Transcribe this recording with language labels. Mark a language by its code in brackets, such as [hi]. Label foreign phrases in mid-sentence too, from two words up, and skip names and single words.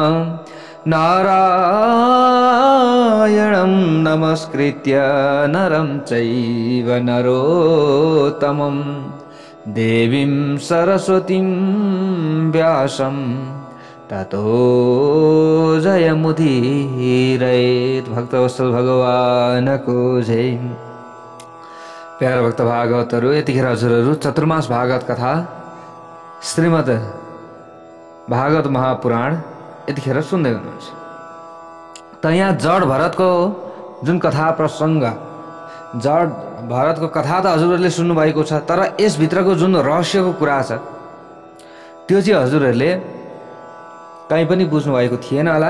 [sa] नारायणं नमस्कृत्य नरं चैव नरोत्तमं देवीं सरस्वतीं व्यासं ततो जयमुदीरयेत्। [ne] भक्तवत्सल भगवानको जय। प्यारा भक्त भागवतहरू, यतिखेर हजुरहरू चतुर्मास भागवत कथा श्रीमद् भागवत महापुराण यतिखेर सुन्दै हुनुहुन्छ। त यहाँ जड भरतको जुन कथा प्रसङ्ग, जड भरतको कथा त हजुरहरूले सुन्नुभएको छ, तर यसभित्रको जुन रहस्यको कुरा छ त्यो चाहिँ हजुरहरूले कहीँ पनि बुझ्नुभएको थिएन होला।